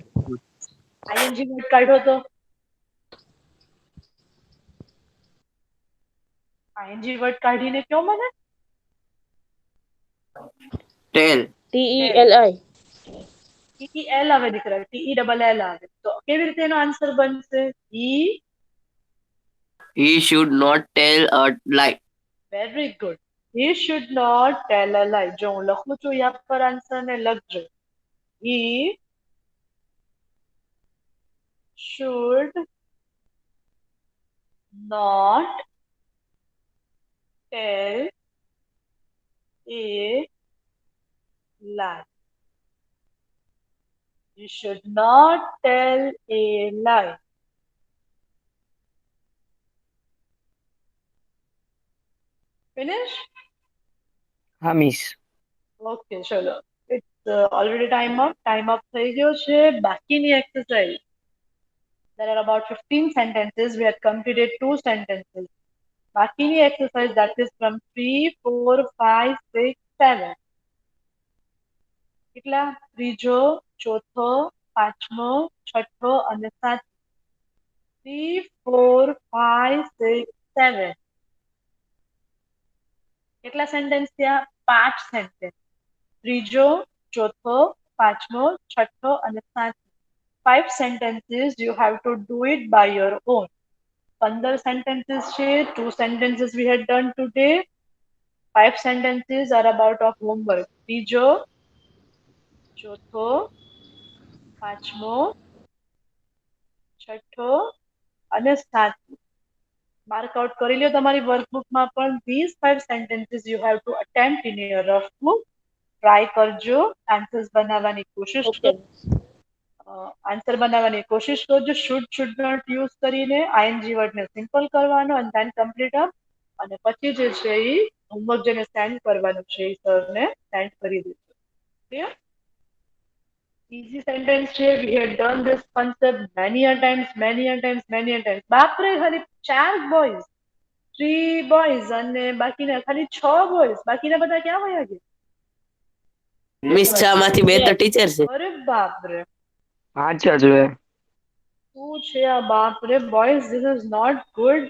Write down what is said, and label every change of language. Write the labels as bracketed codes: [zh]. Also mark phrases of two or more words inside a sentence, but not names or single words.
[en] ING word [gu] કાઢો તો. [en] ING word [gu] કાઢીને કયો મને. ટેલ. [en] TELI. [gu] TEL આવે દીકરા, TELL આવે. તો કેવી રીતે એનો આન્સર બનશે? [en] He should not tell a lie. very good. He should not tell a lie. [gu] જો હું લખું છું યા પર આન્સર ને લખજો. [en] He should not tell a lie. You should not tell a lie. Finish? [gu] હા મિસ. [en] Okay, chalo. It's already time up [gu] થઈ ગયો છે. બાકીની એક્સરસાઇઝ, [en] there are about 15 sentences. We had completed 2 sentences. [gu] બાકીની એક્સરસાઇઝ, [en] that is from 3, 4, 5, 6, 7. [gu] કેટલા? ત્રીજો, ચોથો, પાંચમો, છઠ્ઠો અને સાતમો. 3, 4, 5, 6, 7. કેટલા સેન્ટેન્સ થયા? 5 સેન્ટેન્સ. ત્રીજો, ચોથો, પાંચમો, છઠ્ઠો અને સાતમો. [en] 5 sentences. You have to do it by your own. [gu] 15 sentences છે. [en] 2 sentences we had done today. 5 sentences are about of homework. [gu] ત્રીજો, ચોથો, પાંચમો, છઠ્ઠો અને સાતમો. માર્ક આઉટ કરી લ્યો તમારી વર્કબુકમાં પણ. [en] these 5 sentences you have to attempt in your rough book. [gu] ટ્રાય કરજો, આન્સર્સ બનાવવાની કોશિશ ઓકે કરો. આન્સર બનાવવાની કોશિશ કરજો. [en] should not use [gu] કરીને [en] ING wordને [gu] સિમ્પલ કરવાનો અને [en] then complete up. [gu] અને પછી જે છે એ હોમવર્ક જેને સેન્ડ કરવાનું છે એ સરને સેન્ડ કરી દેજો. ક્લિયર? [en] easy sentence [gu] છે. [en] we had done this concept many a times. [gu] બાપરે, ખાલી 4 boys, 3 boys અને બાકીના ખાલી 6 boys. બાકીના બધા ક્યાં વયા ગયા? મિસ 6 માંથી 2 તો ટીચર છે. અરે બાપરે, સાચા જોઈએ. શું છે આ? બાપરે બોયઝ, [en] this is not good.